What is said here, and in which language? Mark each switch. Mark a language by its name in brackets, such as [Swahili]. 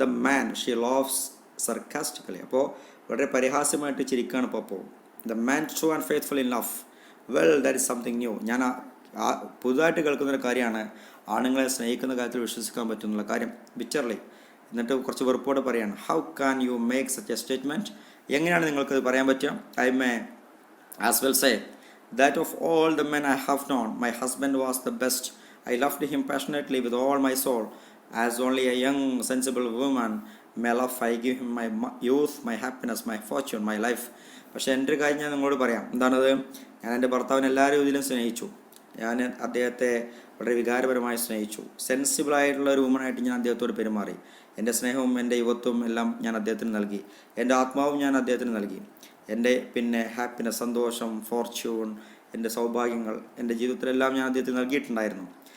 [English] The man she loves sarcastically. [Malayalam] അപ്പോൾ വളരെ പരിഹാസ്യമായിട്ട് ചിരിക്കുകയാണ് പോപ്പോ. [English] The man true and faithful in love, well that is something new. [Malayalam] ഞാൻ പുതുതായിട്ട് കേൾക്കുന്നൊരു കാര്യമാണ് ആണുങ്ങളെ സ്നേഹിക്കുന്ന കാര്യത്തിൽ വിശ്വസിക്കാൻ പറ്റുന്നുള്ള കാര്യം, ബിറ്റർലി. എന്നിട്ട് കുറച്ച് വെറുപ്പോടെ പറയാണ്. [English] how can you make such a statement, [Malayalam] എങ്ങനെയാണ് നിങ്ങൾക്കത് പറയാൻ പറ്റുക? [English] I may as well say that of all the men I have known, my husband was the best. I loved him passionately with all my soul, as only a young, sensible woman may love. I give him my youth, my happiness, my fortune, my life. [Malayalam] പക്ഷേ എൻ്റെ ഒരു കാര്യം ഞാൻ നിങ്ങളോട് പറയാം. എന്താണത്? ഞാൻ എൻ്റെ ഭർത്താവിനെ എല്ലാ രീതിയിലും സ്നേഹിച്ചു. ഞാൻ അദ്ദേഹത്തെ വളരെ വികാരപരമായി സ്നേഹിച്ചു. സെൻസിബിളായിട്ടുള്ള ഒരു വുമണായിട്ട് ഞാൻ അദ്ദേഹത്തോട് പെരുമാറി. എൻ്റെ സ്നേഹവും എൻ്റെ യുവത്വവും എല്ലാം ഞാൻ അദ്ദേഹത്തിന് നൽകി. എൻ്റെ ആത്മാവും ഞാൻ അദ്ദേഹത്തിന് നൽകി. എൻ്റെ പിന്നെ ഹാപ്പിനെസ്, സന്തോഷം, ഫോർച്യൂൺ, എൻ്റെ സൗഭാഗ്യങ്ങൾ, എൻ്റെ ജീവിതത്തിലെല്ലാം ഞാൻ അദ്ദേഹത്തിന് നൽകിയിട്ടുണ്ടായിരുന്നു.